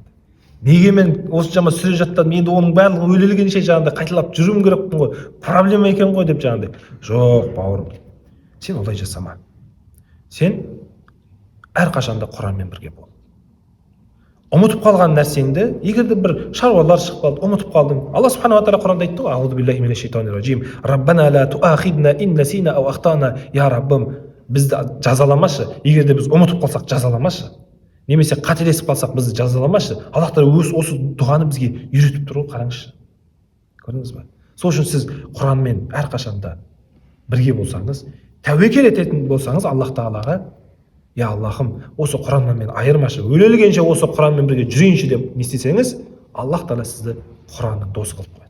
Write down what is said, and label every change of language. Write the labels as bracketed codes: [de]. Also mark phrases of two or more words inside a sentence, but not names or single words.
[kk] Неге мен осыншама сүре жаттадым, енді оның барлығы өлелгенше жаңағыдай қайталап жүруім керекпін ғой. Проблема екен ғой деп жаңағыдай. Жоқ, бауырым. Сен олай жасама. Сен әрқашанда Құранмен бірге бол. Ұмытып қалған нәрсеңді, егер де бір шаруалар шығып қалды, ұмытып қалдың. Алла [ar] субханала тағала [kk] Құранда айтты ғой: [ar] "أعوذ بالله من الشيطان الرجيم ربنا لا تؤاخذنا إن نسينا أو أخطأنا." [kk] Я Раббым, бізді жазаламашы. Егер де біз ұмытып қалсақ, жазаламашы. Немесе қателесіп қалсақ, бізді жазаламашы. Аллах тағала осы дұғаны бізге үйретіп тұр ғой, қараңызшы. Көрдіңіз бе? Сол үшін сіз Құранмен әрқашанда бірге болсаңыз, тәуекел ететін болсаңыз Аллах тағалаға, я Аллахым, осы Құраннан мен айырмашы, өлелгенше осы Құранмен бірге жүрейінші деп не істесеңіз, Аллах тағала сізді Құранның досы қылып қояды.